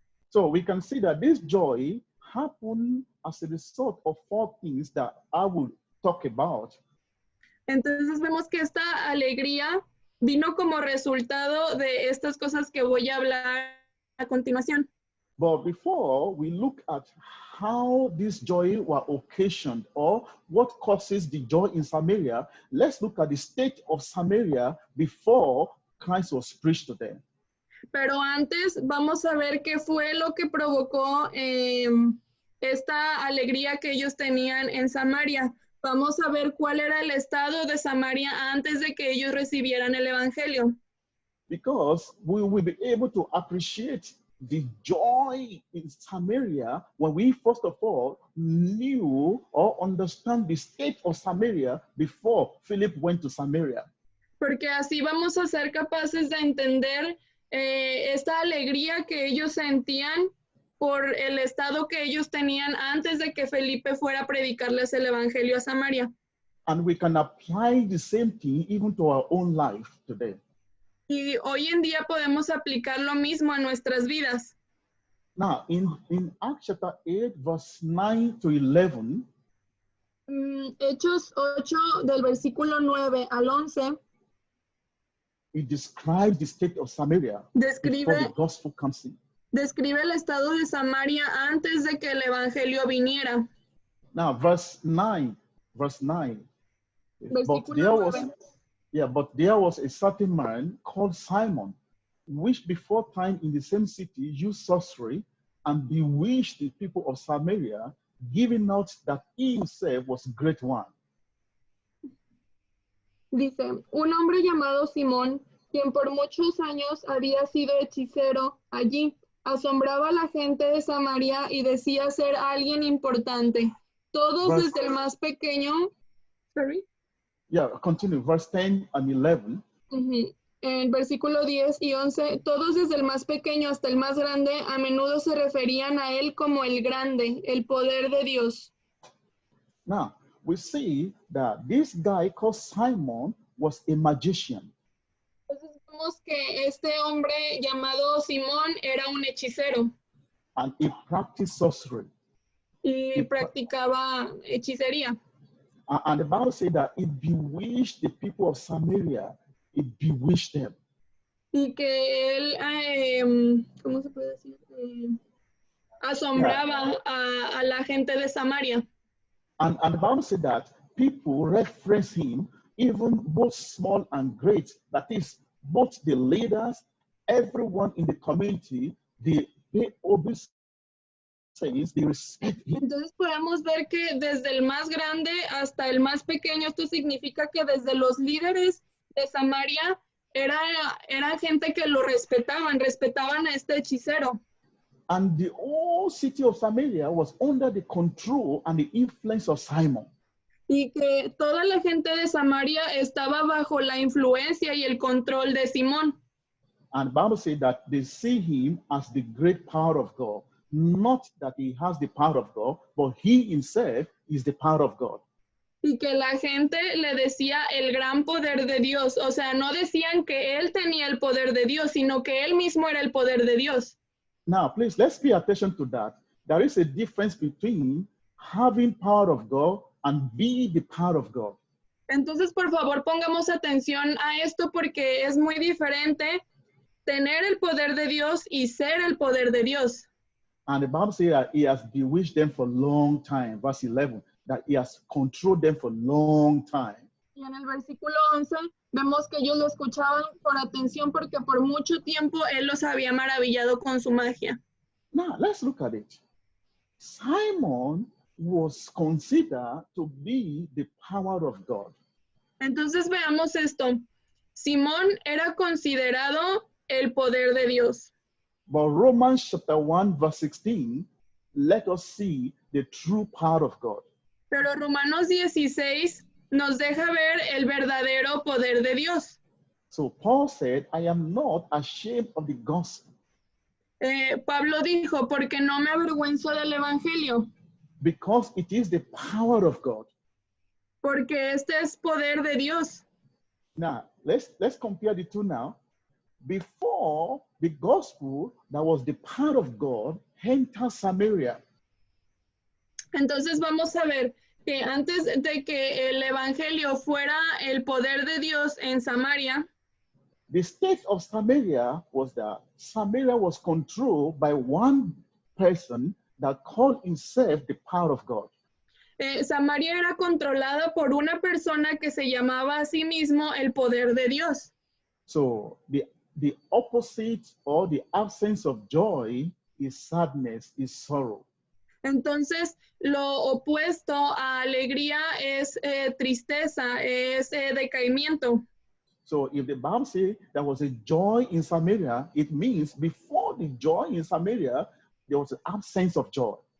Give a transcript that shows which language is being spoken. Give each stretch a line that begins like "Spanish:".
English: So we can see that this joy happened as a result of 4 things that I will talk about.
Spanish: Entonces vemos que esta alegría vino como resultado de estas cosas que voy a hablar a continuación.
English: But before we look at how this joy was occasioned or what causes the joy in Samaria, let's look at the state of Samaria before Christ was preached to them.
Spanish: Pero antes vamos a ver qué fue lo que provocó esta alegría que ellos tenían en Samaria. Vamos a ver cuál era el estado de Samaria antes de que ellos recibieran el evangelio.
English: Because we will be able to appreciate the joy in Samaria when we first of all knew or understand the state of Samaria before Philip went to Samaria.
Spanish: Porque así vamos a ser capaces de entender esta alegría que ellos sentían por el estado que ellos tenían antes de que Felipe fuera a predicarles el evangelio a Samaria.
English: And we can apply the same thing even to our own life today.
Spanish: Y hoy en día podemos aplicar lo mismo a nuestras vidas.
English: Now, in Acts chapter 8, verse 9 to 11,
Spanish: Hechos 8 del versículo 9 al 11
English: it describes the state of Samaria before the gospel comes in.
Spanish: describe el estado de Samaria antes de que el evangelio viniera.
English: Now, verse 9.
Spanish: Versículo 9.
English: But there was a certain man called Simon, which before time in the same city used sorcery and bewitched the people of Samaria, giving out that he himself was a great one.
Spanish: Dice, un hombre llamado Simón, quien por muchos años había sido hechicero allí, asombraba a la gente de Samaria y decía ser alguien importante. Todos desde el más pequeño.
English: Sorry. Yeah, continue, verse 10 and 11.
Spanish: En versículo 10 y 11, todos desde el más pequeño hasta el más grande, a menudo se referían a él como el grande, el poder de Dios.
English: Now, we see that this guy called Simon was a magician.
Spanish: Entonces vemos que este hombre llamado Simón era un hechicero.
English: And he practiced sorcery.
Spanish: Y practicaba hechicería.
English: And the Bible said that it bewitched the people of Samaria. It bewitched them.
Spanish: Y que él, ¿cómo se puede decir? Asombraba a la gente de Samaria.
English: And the Bible said that people reference him, even both small and great. That is, both the leaders, everyone in the community, they obeys.
Spanish: Entonces podemos ver que desde el más grande hasta el más pequeño, esto significa que desde los líderes de Samaria era gente que lo respetaban a este hechicero.
English: And the whole city of Samaria was under the control and the influence of Simon.
Spanish: Y que toda la gente de Samaria estaba bajo la influencia y el control de Simón.
English: And the Bible says that they see him as the great power of God. Not that he has the power of God, but he himself is the power of God.
Spanish: Y que la gente le decía el gran poder de Dios. O sea, no decían que él tenía el poder de Dios, sino que él mismo era el poder de Dios.
English: Now, please, let's pay attention to that. There is a difference between having power of God and being the power of God.
Spanish: Entonces, por favor, pongamos atención a esto porque es muy diferente tener el poder de Dios y ser el poder de Dios.
English: And the Bible says that he has bewitched them for a long time. Verse 11, that he has controlled them for a long time.
Spanish: Y en el versículo 11 vemos que ellos lo escuchaban con atención porque por mucho tiempo él los había maravillado con su magia.
English: Now, let's look at it. Simon was considered to be the power of God.
Spanish: Entonces veamos esto. Simón era considerado el poder de Dios.
English: But Romans chapter 1 verse 16, let us see the true power of God.
Spanish: Pero Romanos 16 nos deja ver el verdadero poder de Dios.
English: So Paul said, I am not ashamed of the gospel.
Spanish: Pablo dijo, porque no me avergüenzo del evangelio.
English: Because it is the power of God.
Spanish: porque este es poder de Dios.
English: Now, let's compare the two now. Before the gospel that was the power of God entered Samaria,
Spanish: Entonces vamos a ver que antes de que el evangelio fuera el poder de Dios en Samaria,
English: the state of Samaria was that Samaria was controlled by one person that called himself the power of God.
Spanish: Samaria era controlada por una persona que se llamaba a sí mismo el poder de Dios.
English: So the opposite or the absence of joy is sadness, is sorrow.
Spanish: Entonces, lo opuesto a alegría es tristeza, es decaimiento.
English: So if the Bible says there was a joy in Samaria, it means before the joy in Samaria, there was an absence of joy.